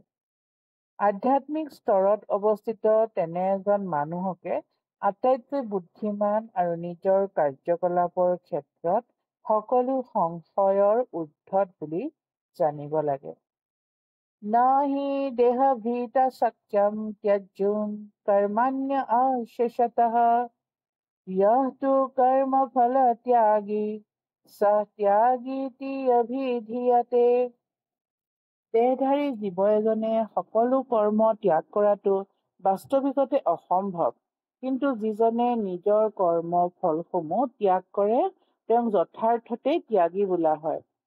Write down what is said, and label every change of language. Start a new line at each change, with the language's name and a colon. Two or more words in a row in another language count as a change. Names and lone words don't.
Assamese: আধ্যাত্মিক স্তৰত অৱস্থিত তেনে এজন মানুহকে আটাইতকৈ বুদ্ধিমান আৰু নিজৰ কাৰ্যকলাপৰ ক্ষেত্ৰত সকলো সংশয়ৰ ঊৰ্ধ্বত বুলি জানিব লাগে।
Sanskrit: নাহি দেহভৃত সত্যম ত্যজ্যুম কৰ্মাণ্য অশেষতঃ यः तु कर्मफल त्यागी स त्यागীতি অভিধীয়তে।
Assamese: দেহধাৰী জীৱ এজনে সকলো কৰ্ম ত্যাগ কৰাটো বাস্তৱিকতে অসম্ভৱ, কিন্তু যিজনে নিজৰ কৰ্মৰ ফলসমূহ ত্যাগ কৰে তেওঁক যথাৰ্থতে ত্যাগী বোলা হয়।